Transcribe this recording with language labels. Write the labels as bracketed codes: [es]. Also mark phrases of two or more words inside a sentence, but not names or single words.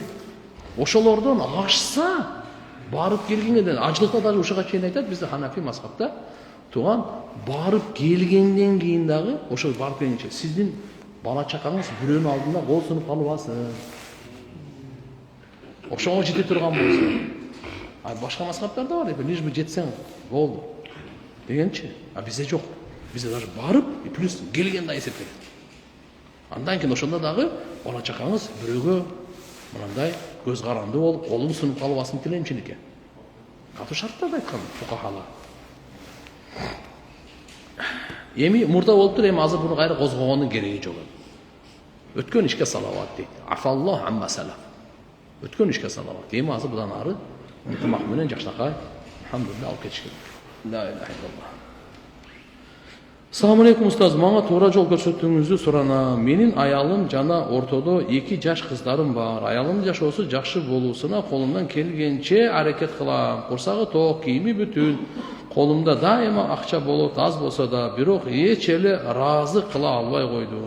[ky] Ошолордон ашса, барып келгенге ажылыкта даже ушуга чейин айтат бизде Ханафи мазхабта, туган барып келгенден кийин дагы ошол барып келгенче сиздин бала чакаңыз бирөөнүн алдында кол сунуп калбасын. Ошого жете турган болсун. Башка мазхабтарда бар, [ru] лишь бы [ky] жетсең болду дегенчи. Бизде жок. Бизде даже барып, плюс келгенде эсептелет. Андан кийин ошондо дагы бала чакаңыз бирөөгө мынандай көз каранды болуп, колуң сынып калбасын тилемчиликке. Катуу шарттарды айткан фукахалар. Эми мурда болуптур, эми азыр буну кайра козгогондун кереги жок. Өткөн ишке салават дейт. [ar] عفا الله عما سلف. [ky] Өткөн ишке салават. Эми азыр будан ары ынтымак менен жакшынакай алхамдулилlah алып кетиш керек. [ar] لا إله إلا الله. السلام عليكم [ky] устаз, мага туура жол көрсөтүүңүздү суранам. Менин аялым жана ортодо 2 жаш кыздарым бар. Аялымдын жашоосу жакшы болуусуна колумдан келгенче аракет кылам. Курсагы ток, кийими бүтүн. Колумда дайыма акча болот, аз болсо да, бирок эч эле ыраазы кыла албай койду.